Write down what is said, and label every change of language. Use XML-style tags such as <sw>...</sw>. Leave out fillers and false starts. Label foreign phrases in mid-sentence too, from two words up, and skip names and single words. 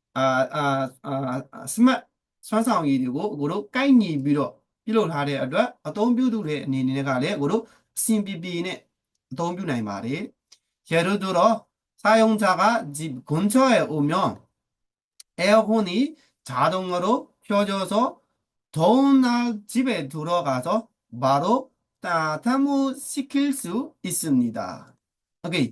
<my>smart စွမ်းဆောင်ရည်တွေကိုအခုတို့ကိုက်ညီပြီးတော့ပြုလုပ်ထားတဲ့အတွက်အသုံးပြုသူတွေအနေနဲ့ကလည်းအခုတို့အစဉ်ပြေနဲ့အသုံးပြုနိုင်ပါတယ်</my> <ko>예를 들어 사용자가 집 근처에 오면 에어컨이 자동으로 켜져서 더운 날 집에 들어가서 바로 따뜻함을 시킬 수 있습니다. 오케이.</ko>